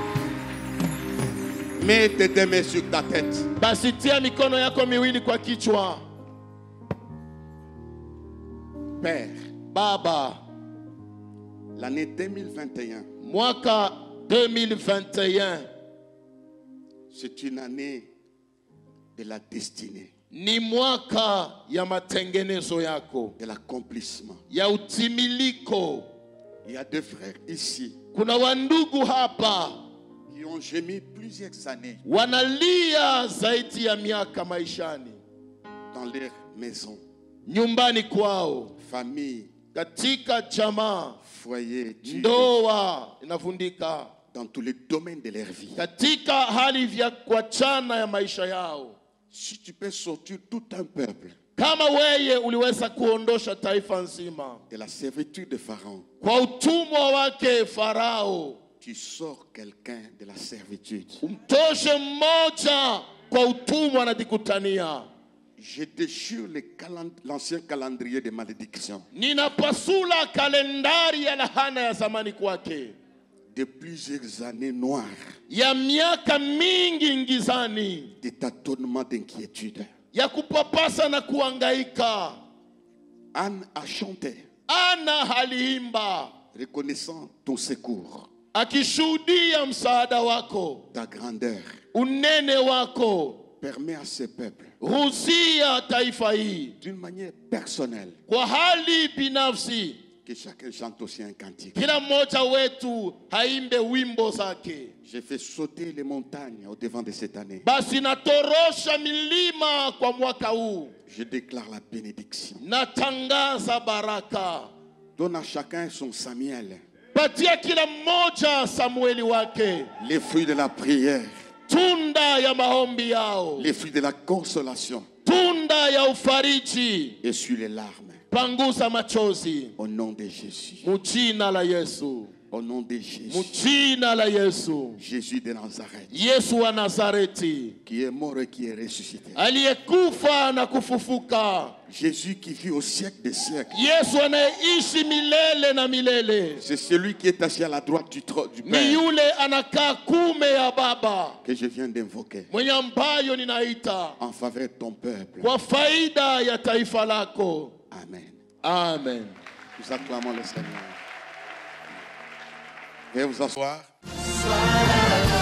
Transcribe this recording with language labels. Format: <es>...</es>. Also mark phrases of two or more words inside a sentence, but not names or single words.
<fr>Mets tes deux mains sur ta tête.</fr> <sw>Basi tia mikono yako miwili kwa kichwa.</sw> <fr>Père,</fr> <sw>Baba,</sw> <fr>l'année 2021,</fr> <sw>mwaka 2021</sw> <fr>c'est une année de la destinée,</fr> <sw>ni mwaka ya matengenezo yako,</sw> <fr>de l'accomplissement.</fr> <sw>ya utimiliko.</sw> <fr>Il y a deux frères ici.</fr> <sw>Kuna wandugu hapa</sw> <fr>qui ont gémi plusieurs années</fr> <sw>wanalia zaidi ya miaka maishani,</sw> <fr>dans leur maison,</fr> <sw>nyumbani kwao,</sw> <fr>famille,</fr> <sw>katika jamaa,</sw> <fr>foyer,</fr> <sw>ndoa inavundika,</sw> <fr>dans tous les domaines de leur vie.</fr> <sw>katika hali vya kuachana ya maisha yao.</sw> <fr>Si tu peux sortir tout un peuple</fr> <sw>Kama weye uliweza kuondosha taifa nzima</sw> <fr>de la servitude de Pharaon,</fr> <sw>kwa utumwa wake Farao,</sw> <fr>tu sors quelqu'un de la servitude.</fr> <sw>umtoshe mmoja kwa utumwa anajikutania.</sw> <fr>Je déchire l'ancien calendrier de malédiction</fr> <sw>Ninapasula kalendari ya lahana ya zamani kwake,</sw> <fr>de plusieurs années noires,</fr> <sw>ya miaka mingi ngizani,</sw> <fr>de tâtonnements, d'inquiétude.</fr> <sw>ya kupapasa na kuangaika.</sw> <fr>Anne a chanté,</fr> <sw>Ana haliimba</sw> <fr>reconnaissant ton secours,</fr> <sw>akishuhudia msaada wako,</sw> <fr>ta grandeur.</fr> <sw>unene wako.</sw> <fr>Permets à ce peuple,</fr> <sw>Ruhusia taifa hii</sw> <fr>d'une manière personnelle,</fr> <sw>kwa hali binafsi,</sw> <fr>que chacun chante aussi un cantique.</fr> <sw>kila mmoja wetu haimbe wimbo zake.</sw> <fr>J'ai fait sauter les montagnes au devant de cette année.</fr> <sw>Basi natorosha milima kwa mwaka huu,</sw> <fr>Je déclare la bénédiction.</fr> <sw>natangaza baraka.</sw> <fr>Donne à chacun son Samuel,</fr> <sw>Patia kila mmoja Samueli wake,</sw> <fr>les fruits de la prière,</fr> <sw>tunda ya maombi yao,</sw> <fr>les fruits de la consolation,</fr> <sw>tunda ya ufariji.</sw> <fr>essuie les larmes.</fr> <sw>Pangusa machozi</sw> <fr>Au nom de Jésus.</fr> <sw>mujina la Yesu,</sw> <fr>Au nom de Jésus.</fr> <sw>mujina la Yesu.</sw> <fr>Jésus de Nazareth,</fr> <sw>Yesu wa Nazareti,</sw> <fr>qui est mort et qui est ressuscité.</fr> <sw>aliyekufa na kufufuka.</sw> <fr>Jésus qui vit au siècle des siècles.</fr> <sw>Yesu anayeishi milele na milele.</sw> <fr>C'est celui qui est assis à la droite du trône du</fr> <sw>Ni</sw> <fr>Père</fr> <sw>yule anakaa kume ya Baba,</sw> <fr>que je viens d'invoquer</fr> <sw>mwenye ambayo ninaita</sw> <fr>en faveur de ton peuple.</fr> <sw>kwa faida ya taifa lako.</sw> <fr>Amen.</fr> <sw>Amen.</sw> <fr>Nous acclamons le Seigneur. Veuillez vous asseoir.</fr>